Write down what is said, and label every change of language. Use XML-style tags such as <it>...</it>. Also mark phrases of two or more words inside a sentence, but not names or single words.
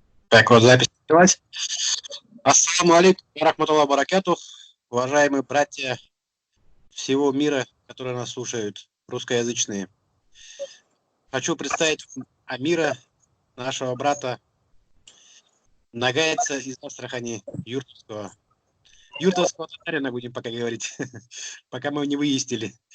<ru>Так вот, запись началась.</ru> <ar>السلام عليكم، رحمة الله بركاته,</ar> <ru>уважаемые братья всего мира, которые нас слушают, русскоязычные. Хочу представить Амира, нашего брата, нагайца из Астрахани, юртовского. Юртовского татарина будем пока говорить, пока мы не выяснили.</ru>